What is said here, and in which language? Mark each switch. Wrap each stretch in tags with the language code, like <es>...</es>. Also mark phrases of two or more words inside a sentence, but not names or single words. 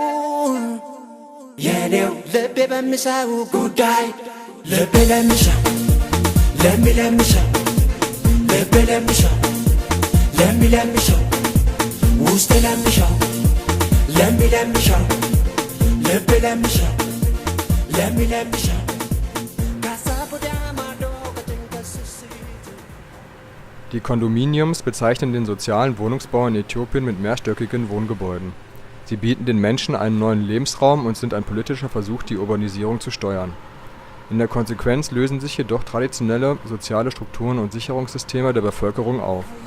<am>የኔው ልቤ በሚሻው ጉዳይ ልቤ ለሚሻው ለሚሻው ልቤ ለሚሻው ለሚሻው ውስጤ ለሚሻው ለሚሻው ልቤ ለሚሻው ለሚሻው</am> <de>Die Kondominiums bezeichnen den sozialen Wohnungsbau in Äthiopien mit mehrstöckigen Wohngebäuden. Sie bieten den Menschen einen neuen Lebensraum und sind ein politischer Versuch, die Urbanisierung zu steuern. In der Konsequenz lösen sich jedoch traditionelle soziale Strukturen und Sicherungssysteme der Bevölkerung auf.</de>